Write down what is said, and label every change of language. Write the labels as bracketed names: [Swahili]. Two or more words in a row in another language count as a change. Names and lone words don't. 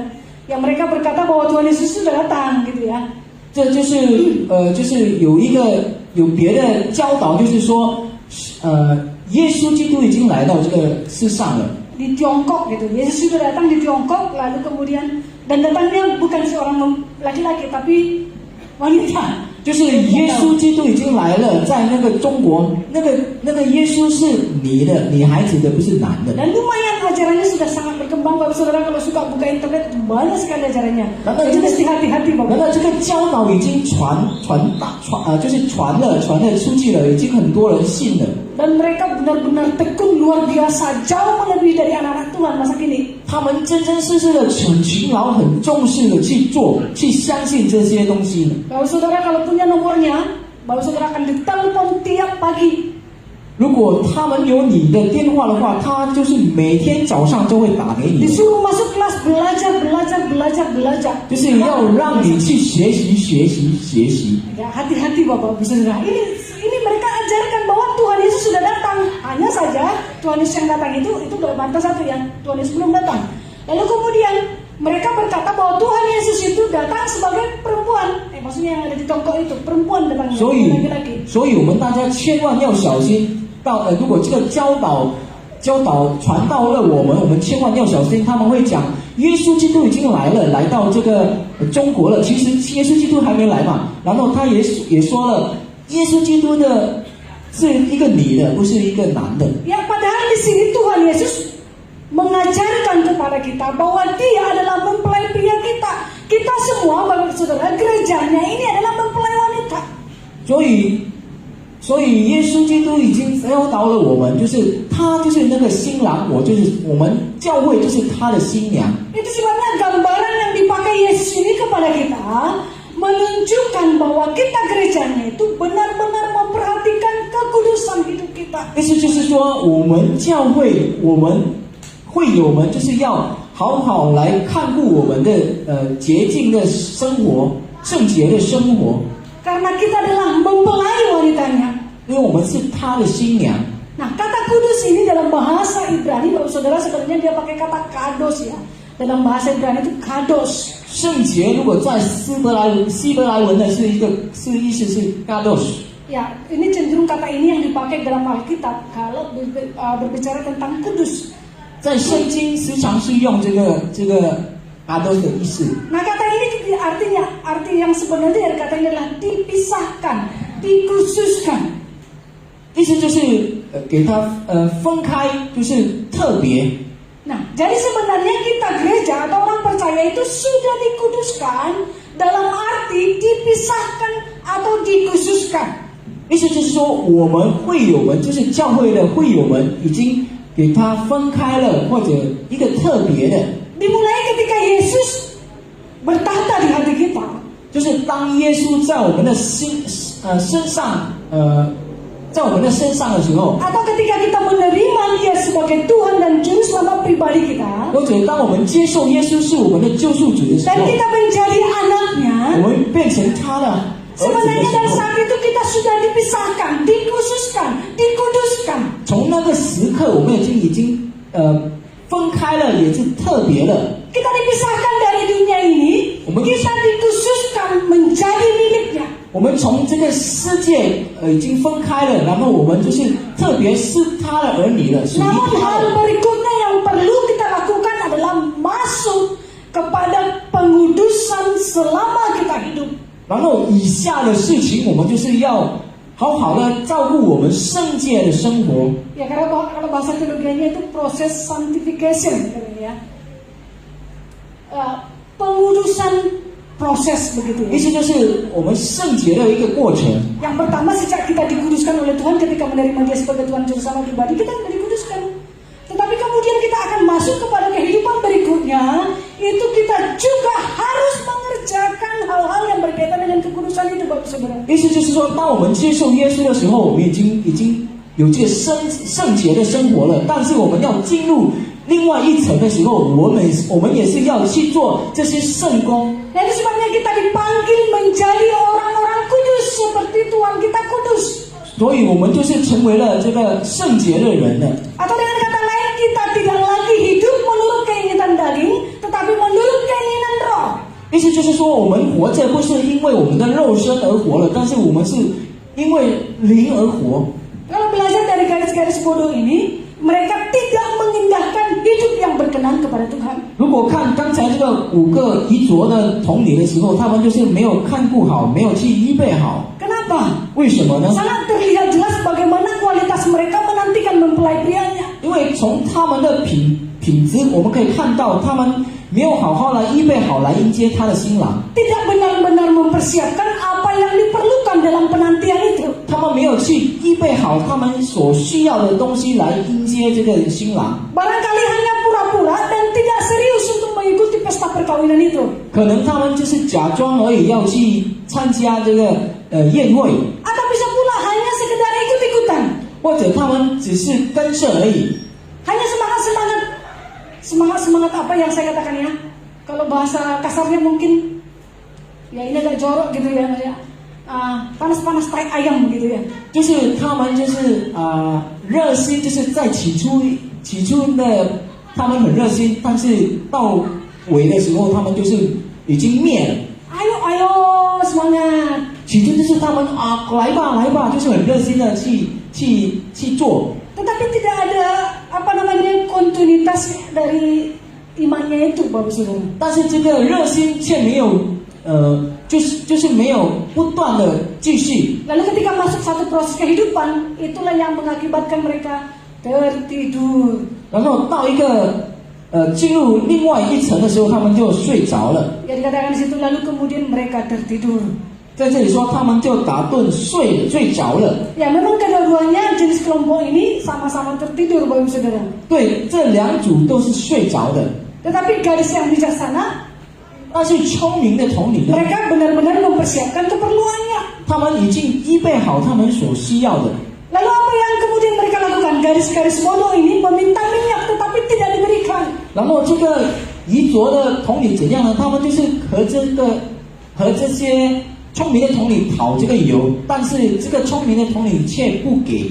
[Indonesian] Yang mereka berkata bahwa Tuhan Yesus sudah datang, gitu ya. [Chinese] 这就是有别的教导，就是说，耶稣基督已经来到这个世上了。 [Indonesian] Di Tiongkok gitu, Yesus sudah datang di Tiongkok, lalu kemudian dan datangnya bukan seorang laki-laki tapi wanita. [Chinese] 就是耶稣基督已经来了，在那个中国，那个耶稣是女孩子的，不是男的。 [Indonesian] Dan lumayan ajarannya sudah sangat berkembang, Bapak Saudara. Kalau suka buka internet banyak sekali ajarannya. Jadi mesti hati-hati, [Chinese] 然 [Indonesian] Bapak. [Chinese] 后这个教导已经就是传了出去了，已经很多人信了。 [Indonesian] Dan mereka benar-benar tekun luar biasa, jauh melebihi dari anak-anak Tuhan masa kini. [Chinese] 他们真真实实的很勤劳、很重视的去做，去相信这些东西呢。 [Indonesian] Bapak Saudara kalau punya nomornya, Bapak Saudara akan ditelepon tiap pagi. [Chinese] 如果他们有你的电话的话，他就是每天早上就会打给你， [Indonesian] Disuruh masuk kelas belajar. [Chinese] 就是要让你去学习。 [Indonesian] Ya, hati-hati Bapak Saudara. Ini mereka ajarkan bahwa Tuhan Yesus sudah datang. Hanya saja Tuhan Yesus yang datang itu udah bantah satu ya. Tuhan Yesus belum datang. Lalu kemudian mereka berkata bahwa Tuhan Yesus itu datang sebagai perempuan. Maksudnya yang ada di tongkok itu perempuan datang. [Chinese] 所以我们大家千万要小心。如果这个教导传到了我们千万要小心。他们会讲耶稣基督已经来了，来到这个中国了。其实耶稣基督还没来嘛。然后他也说了，耶稣基督的是一个女的，不是一个男的。 [Indonesian] Ya, padahal di sini Tuhan Yesus mengajarkan kepada kita bahwa Dia adalah mempelai pria kita. Kita semua, Bapak Saudara, gerejanya ini adalah mempelai wanita. [Chinese] 所以耶稣基督已经教导了我们，就是他就是那个新郎，我们教会就是他的新娘。 [Indonesian] Itu sebabnya gambaran yang dipakai Yesus ini kepada kita menunjukkan bahwa kita gerejanya itu benar-benar memperhatikan kekudusan hidup kita. [Chinese] 意思就是说，我们教会，我们会友们就是要好好来看顾我们的洁净的生活、圣洁的生活。 [Indonesian] Karena kita adalah mempelai wanitanya. [Chinese] 因为我们是他的新娘。 [Indonesian] Nah, kata kudus ini dalam bahasa Ibrani, Bapak Saudara, sebenarnya dia pakai kata kados ya. Dalam bahasa Ibrani itu kados. [Chinese] 圣洁如果在希伯来文的是意思是 kadosh。 [Indonesian] Ya, ini cenderung kata ini yang dipakai dalam Alkitab kalau berbicara tentang kudus. [Chinese] 在圣经时常是用这个 kadosh 的意思。 [Indonesian] Nah, kata ini arti yang sebenarnya dari kata ini adalah dipisahkan, dikhususkan. [Chinese] 意思就是给它分开，就是特别。 [Indonesian] Nah, jadi sebenarnya kita gereja atau orang percaya itu sudah dikuduskan dalam arti dipisahkan atau dikhususkan. [Chinese] 意思就是说，我们会友们，就是教会的会友们，已经给它分开了，或者一个特别的。 [Indonesian] Dimulai ketika Yesus bertahta di hati kita. [Chinese] 就是当耶稣在我们的身上，在我们的身上的时候， [Indonesian] Atau ketika kita menerima Dia sebagai Tuhan dan Juru Selamat pribadi kita, [Chinese] 或者当我们接受耶稣是我们的救赎主的时 [Indonesian] dan [Chinese] 候， [Indonesian] kita menjadi anaknya, [Chinese] 我们变成他的儿子的 [Indonesian] sebenarnya [Chinese] 时 [Indonesian] dari [Chinese] 候， [Indonesian] saat itu kita sudah dipisahkan, dikhususkan, dikuduskan. [Chinese] 从那个时刻，我们已经分开了，也是特别了。 [Indonesian] Kita dipisahkan dari dunia ini, kita dikhususkan menjadi miliknya. [Chinese] 我们从这个世界已经分开了，然后我们就是特别是他的儿女了，属于 [Indonesian] Namun [Chinese] 他 [Indonesian] hal [Chinese] 的。 [Indonesian] berikutnya yang perlu kita lakukan adalah masuk kepada pengudusan selama kita hidup. [Chinese] 然后以下的事情，我们就是要好好的照顾我们圣洁的生活。 [Indonesian] Ya karena kalau bahasa teologianya itu proses sanctification katanya ya. Pengudusan proses begitu [Chinese] 意 [Indonesian] ya. [Chinese] 思就是我们圣洁的一个过程。 [Indonesian] Yang pertama sejak kita dikuduskan oleh Tuhan ketika menerima Dia sebagai Tuhan Juru Selamat pribadi, kita sudah dikuduskan. Tetapi kemudian kita akan masuk kepada kehidupan berikutnya, itu kita juga harus mengerjakan hal-hal yang berkaitan dengan kekudusan itu, Bapak Saudara. [Chinese] 意思就是说，当我们接受耶稣的时候，我们已经有这个圣洁的生活了。但是我们要进入另外一层的时候，我们也是要去做这些圣工。 [Indonesian] Nah, itu sebabnya kita dipanggil menjadi orang-orang kudus seperti Tuhan kita kudus. [Chinese] 所以我们就是成为了这个圣洁的人了。 [Indonesian] Atau dengan kata lain, kita tidak lagi hidup menurut keinginan daging, tetapi menurut keinginan roh. [Chinese] 意思就是说，我们活着不是因为我们的肉身而活了，但是我们是因为灵而活。 [Indonesian] Kalau belajar dari garis-garis bodoh ini, mereka tidak mengindahkan hidup yang berkenan kepada Tuhan. [Chinese] 如果看刚才这个5个遗着的童女的时候，他们就是没有看顾好，没有去预备好。 [Indonesian] Kenapa? [Chinese] 为什么呢？ [Indonesian] Sangat terlihat jelas bagaimana kualitas mereka menantikan mempelai prianya. [Chinese] 因为从他们的品质，我们可以看到他们没有好好来预备好来迎接他的新郎。 [Indonesian] Tidak benar-benar mempersiapkan apa yang diperlukan dalam penantian itu. [Chinese] 他们没有去预备好他们所需要的东西来迎接这个新郎。 [Indonesian] Barangkali hanya pura-pura dan tidak serius untuk mengikuti pesta perkawinan itu. [Chinese] 可能他们就是假装而已，要去参加这个宴会， [Indonesian] Atau bisa pula hanya sekedar ikut-ikutan. [Chinese] 或者他们只是跟着而已。 [Indonesian] Hanya semangat apa yang saya katakan ya? Kalau bahasa kasarnya mungkin ya ini agak jorok gitu ya, Mas ya. Panas-panas tai ayam gitu ya. [Chinese] 就是他们就是热心，就是在起初的他们很热心，但是到尾的时候他们就是已经灭了。 [Indonesian] Ayo semangat. [Chinese] 起初就是他们来吧，就是很热心的去做。 [Indonesian] Tetapi tidak ada kontinuitas dari imannya itu, Bapak Saudara. [Chinese] 但是这个热心却没有就是没有不断的继续。 [Indonesian] Lalu ketika masuk satu proses kehidupan, itulah yang mengakibatkan mereka tertidur. [Chinese] 然后到一个进入另外一层的时候，他们就睡着了。 [Indonesian] Ya dikatakan di situ lalu kemudian mereka tertidur. [Chinese] 在这里说，他们就打盹睡着了。 [Indonesian] Ya memang kedua-duanya jenis kelompok ini sama-sama tertidur, Bapak Saudara. [Chinese] 对，这两组都是睡着的。 [Indonesian] Tetapi gadis yang bijaksana, [Chinese] 但是聪明的童女呢， [Indonesian] mereka benar-benar mempersiapkan keperluannya. [Chinese] 他们已经预备好他们所需要的。 [Indonesian] Lalu apa yang kemudian mereka lakukan? Garis-garis bodoh ini meminta minyak tetapi tidak diberikan. [Chinese] 然后这个遗着的童女怎样呢？他们就是和这些聪明的童女讨这个油，但是这个聪明的童女却不给。